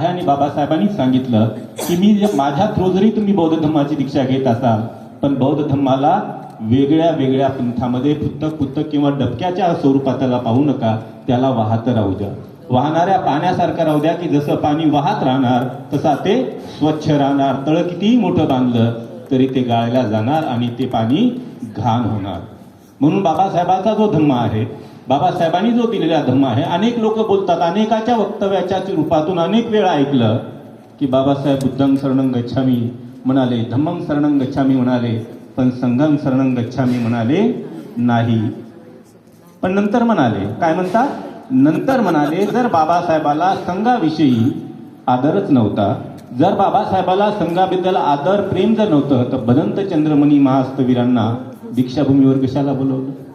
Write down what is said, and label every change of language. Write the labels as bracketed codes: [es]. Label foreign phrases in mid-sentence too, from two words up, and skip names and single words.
[mr] आणि बाबासाहेबांनी सांगितलं की मी माझ्या थ्रू जरी तुम्ही बौद्ध धम्माची दीक्षा घेत असाल पण बौद्ध धम्माला वेगळ्या वेगळ्या पंथामध्ये पुस्तक किंवा डबक्याच्या स्वरूपात त्याला पाहू नका, त्याला वाहत राहू द्या, वाहणाऱ्या पाण्यासारखं राहू द्या की जसं पाणी वाहत राहणार तसा ते स्वच्छ राहणार. तळ कितीही मोठं बांधलं तरी ते गाळल्या जाणार आणि ते पाणी घाण होणार. म्हणून बाबासाहेबांचा जो धम्म आहे, बाबासाहेबांनी जो दिलेला धम्म आहे, अनेक लोक बोलतात, अनेकाच्या वक्तव्याच्या रूपातून अनेक वेळा ऐकलं की बाबासाहेब [pi] बुद्धं शरणं गच्छामी [mr] म्हणाले, [pi] धम्मं शरणं गच्छामी [mr] म्हणाले, पण [pi] संघं शरणं गच्छामी [mr] म्हणाले नाही. पण नंतर म्हणाले, काय म्हणतात? नंतर म्हणाले जर बाबासाहेबाला संघाविषयी आदरच नव्हता, जर बाबासाहेबाला संघाबद्दल आदर, प्रेम जर नव्हतं तर बदंत चंद्रमणी महास्तवीरांना दीक्षाभूमीवर कशाला बोलवलं?